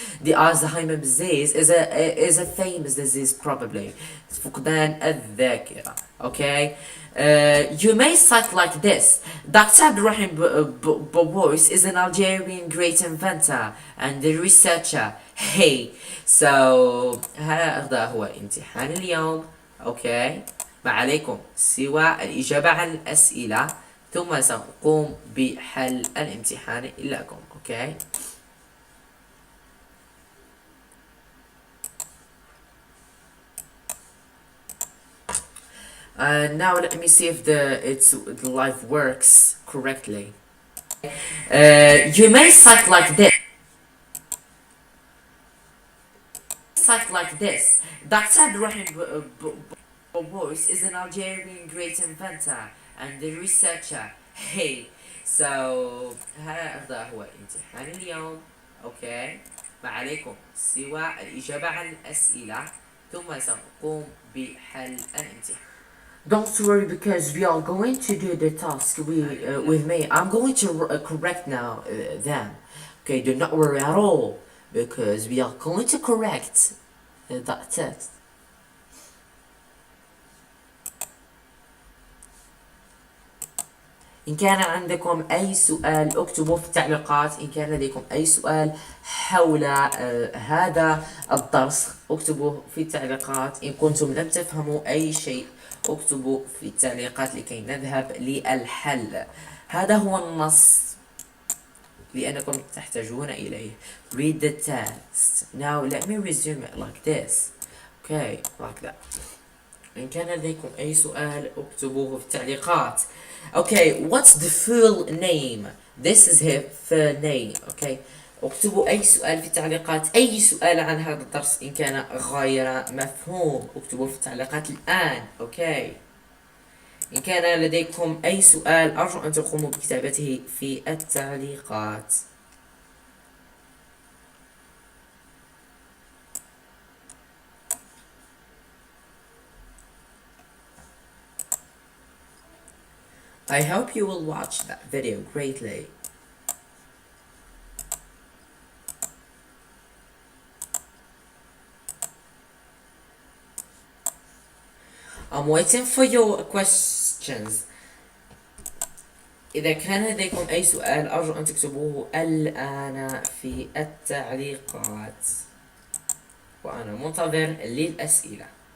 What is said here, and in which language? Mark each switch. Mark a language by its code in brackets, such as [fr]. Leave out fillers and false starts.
[en] The Alzheimer disease is a famous disease probably. [ar] فقدان الذاكرة. [en] Okay, you may cite like this. Dr. Abdurrahim Borois is an Algerian great inventor and a researcher. Hey, so [ar] هذا هو امتحان اليوم. [en] Okay, [ar] ما عليكم سوى الإجابة عن الأسئلة ثم سنقوم بحل الامتحان لكم. [en] Okay. Now let me see if the live works correctly. You may cite like this. Dr. Abdurrahim Borois is an Algerian great inventor and a researcher. Hey, so [ar] هذا هو امتحان اليوم. اوكي، ما عليكم سوى الإجابة على الأسئلة ثم سنقوم بحل الامتحان. [en] Don't worry, because we are going to do the task with me. I'm going to correct now them. Okay, do not worry at all, because we are going to correct that text. [ar] إن كان عندكم أي سؤال اكتبوا في التعليقات. إن كان لديكم أي سؤال حول هذا الدرس اكتبوا في التعليقات. إن كنتم لم تفهموا أي شيء اكتبوا في التعليقات لكي نذهب للحل. هذا هو النص لأنكم تحتاجون إليه. [en] Read the text. Now let me resume it like this. Okay, like that. [ar] إن كان لديكم أي سؤال اكتبوه في التعليقات. [en] Okay, what's the full name? This is her full name. Okay, [ar] اكتبوا أي سؤال في التعليقات. أي سؤال عن هذا الدرس إن كان غير مفهوم اكتبوه في التعليقات الآن. [en] Okay, [ar] إن كان لديكم أي سؤال أرجو أن تقوموا بكتابته في التعليقات. [en] I hope you will watch that video greatly. I'm waiting for your questions. [ar] إذا كان لديكم أي سؤال أرجو أن تكتبوه الآن في التعليقات وأنا منتظر للأسئلة.